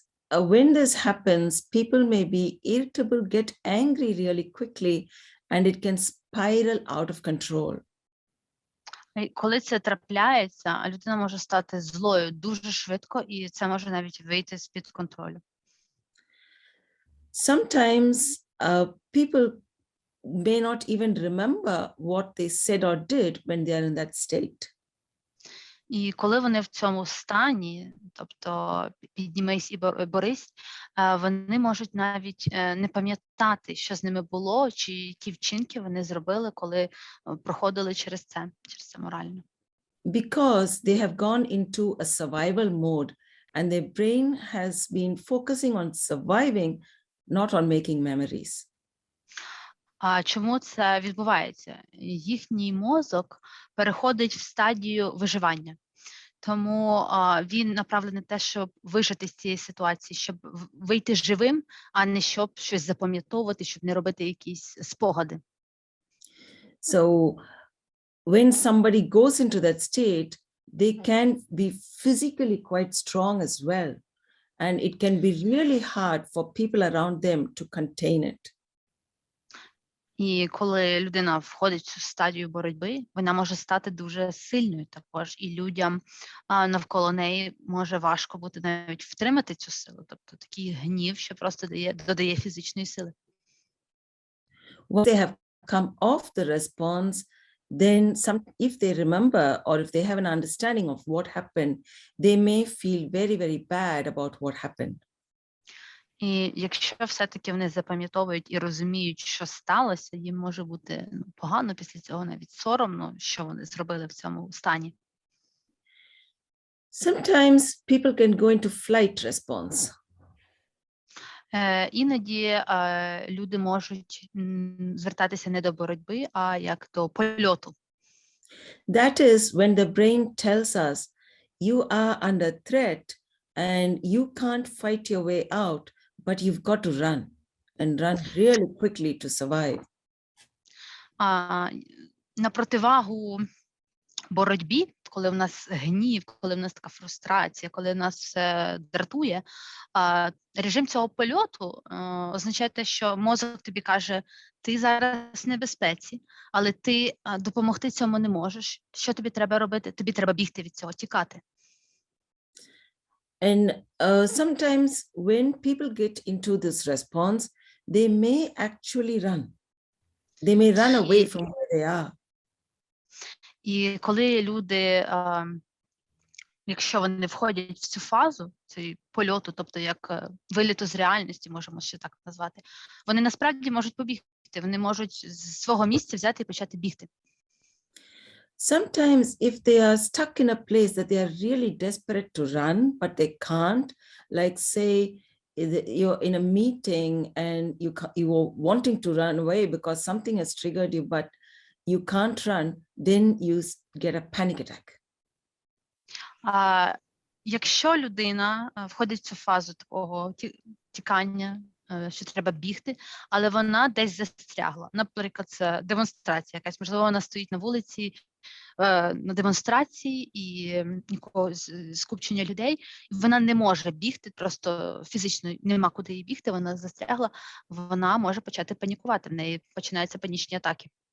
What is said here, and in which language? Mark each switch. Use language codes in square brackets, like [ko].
[en] When this happens, people may be irritable, get angry really quickly, and it can spiral out of control. [uk] Коли це трапляється, людина може стати злою дуже швидко, і це може навіть вийти з-під контролю. [en] Sometimes people may not even remember what they said or did when they are in that state. [uk] І коли вони в цьому стані, тобто піднімись і борись, вони можуть навіть не пам'ятати, що з ними було, чи які вчинки вони зробили, коли проходили через це морально. [en] Because they have gone into a survival mode and their brain has been focusing on surviving, not on making memories. [uk] Чому це відбувається? Їхній мозок переходить в стадію виживання. Тому він направлений на те, щоб вижити з цієї ситуації, щоб вийти живим, а не щоб щось запам'ятовувати, щоб не робити якісь спогади. [en] So when somebody goes into that state, they can be physically quite strong as well. And it can be really hard for people around them to contain it. [uk] І коли людина входить в цю стадію боротьби, вона може стати дуже сильною також, і людям навколо неї може важко бути навіть втримати цю силу. Тобто такий гнів, що просто додає фізичної сили. [en] Once they have come off the response, then if they remember or if they have an understanding of what happened, they may feel very, very bad about what happened. [uk] І якщо все-таки вони запам'ятовують і розуміють, що сталося, їм може бути погано після цього, навіть соромно, що вони зробили в цьому стані. [en] Sometimes people can go into flight response. [uk] Іноді люди можуть звертатися не до боротьби, а як до польоту. [en] That is when the brain tells us you are under threat and you can't fight your way out, but you've got to run and run really quickly to survive. [uk] На противагу боротьбі, коли в нас гнів, коли в нас така фрустрація, коли нас все дратує, режим цього польоту означає те, що мозок тобі каже, ти зараз в небезпеці, але ти допомогти цьому не можеш. Що тобі треба робити? Тобі треба бігти від цього, тікати. [en] And sometimes when people get into this response, they may actually run. They may run away from where they are. [uk] І коли люди, якщо вони входять в цю фазу, цей польоту, тобто як виліту з реальності, можемо ще так назвати, вони насправді можуть побігти, вони можуть з свого місця взяти і почати бігти. [en] Sometimes if they are stuck in a place that they are really desperate to run, but they can't, like say you're in a meeting and you are wanting to run away because something has triggered you, but you can't run, then you get a panic attack. [uk] Якщо людина входить в цю фазу такого тікання, що треба бігти, але вона десь застрягла. Наприклад, це демонстрація якась, можливо, вона стоїть на вулиці, на демонстрації і якогось скупчення людей, вона не може бігти, просто фізично нема куди їй бігти, вона застрягла, вона може почати панікувати, в неї починаються панічні атаки.